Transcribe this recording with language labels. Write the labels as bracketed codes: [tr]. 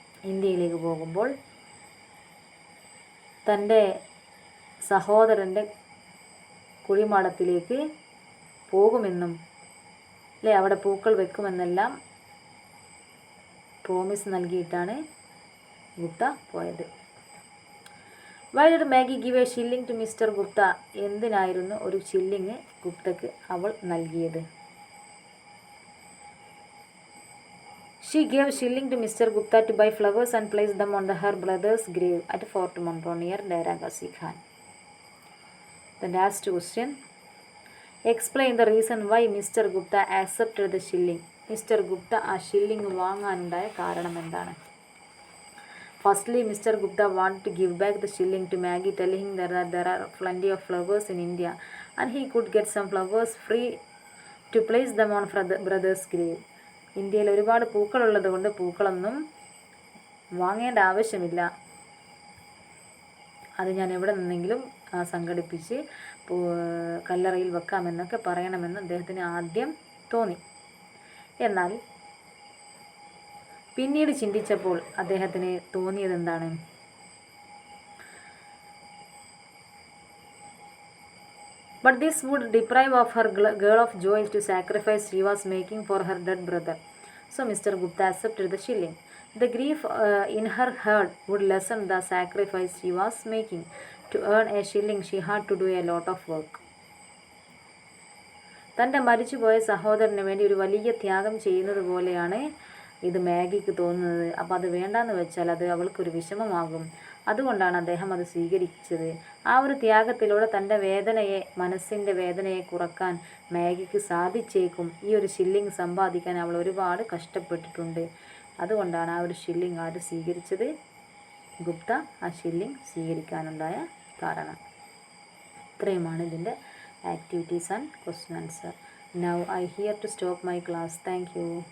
[ml] ഇന്ത്യയിലേക്ക് പോകുമ്പോൾ തൻ്റെ സഹോദരൻ്റെ കുഴിമാടത്തിലേക്ക് പോകുമെന്നും അല്ലേ അവിടെ പൂക്കൾ വെക്കുമെന്നെല്ലാം പ്രോമിസ് നൽകിയിട്ടാണ് ഗുപ്ത പോയത്. [en] Why did Maggie give a shilling to Mr. Gupta? [ml] എന്തിനായിരുന്നു ഒരു ഷില്ലിങ് ഗുപ്തക്ക് അവൾ നൽകിയത്? [en] She gave shilling to Mr. Gupta to buy flowers and place them on her brother's grave at Fort Monroe near Dera Ghazi Khan. The last question. Explain the reason why Mr. Gupta accepted the shilling. Mr. [ml] Gupta ആ shilling വാങ്ങാനുണ്ടായ കാരണം എന്താണ്? [en] Firstly, Mr. Gupta wanted to give back the shilling to Maggie, telling her that there are plenty of flowers in India and he could get some flowers free to place them on brother's grave. [ml] ഇന്ത്യയിൽ ഒരുപാട് പൂക്കളുള്ളത് കൊണ്ട് പൂക്കളൊന്നും വാങ്ങേണ്ട ആവശ്യമില്ല, അത് ഞാൻ എവിടെ നിന്നെങ്കിലും സംഘടിപ്പിച്ച് കല്ലറയിൽ വെക്കാമെന്നൊക്കെ പറയണമെന്ന് അദ്ദേഹത്തിന് ആദ്യം തോന്നി. എന്നാൽ പിന്നീട് ചിന്തിച്ചപ്പോൾ അദ്ദേഹത്തിന് തോന്നിയത് എന്താണ്? [en] But this would deprive of her girl of joy to sacrifice she was making for her dead brother. So Mr. Gupta accepted the shilling. The grief in her heart would lessen the sacrifice she was making. To earn a shilling she had to do a lot of work. [ml] തൻ്റെ മരിച്ചുപോയ സഹോദരന് വേണ്ടി ഒരു വലിയ ത്യാഗം ചെയ്യുന്നത് പോലെയാണ് ഇത് മാഗിക്ക് തോന്നുന്നത്. അപ്പോൾ അത് വേണ്ടാന്ന് വെച്ചാൽ അത് അവൾക്കൊരു വിഷമമാകും. അതുകൊണ്ടാണ് അദ്ദേഹം അത് സ്വീകരിച്ചത്. ആ ഒരു ത്യാഗത്തിലൂടെ തൻ്റെ വേദനയെ, മനസ്സിൻ്റെ വേദനയെ കുറക്കാൻ മാഗിക്ക് സാധിച്ചേക്കും. ഈ ഒരു ഷില്ലിങ് സമ്പാദിക്കാൻ അവൾ ഒരുപാട് കഷ്ടപ്പെട്ടിട്ടുണ്ട്. അതുകൊണ്ടാണ് ആ ഒരു ഷില്ലിങ് ആര് സ്വീകരിച്ചത്? ഗുപ്ത ആ ഷില്ലിങ് സ്വീകരിക്കാനുണ്ടായ കാരണം. ഇത്രയുമാണ് ഇതിൻ്റെ [en] activities and question answer. Now I here to stop my class. Thank you.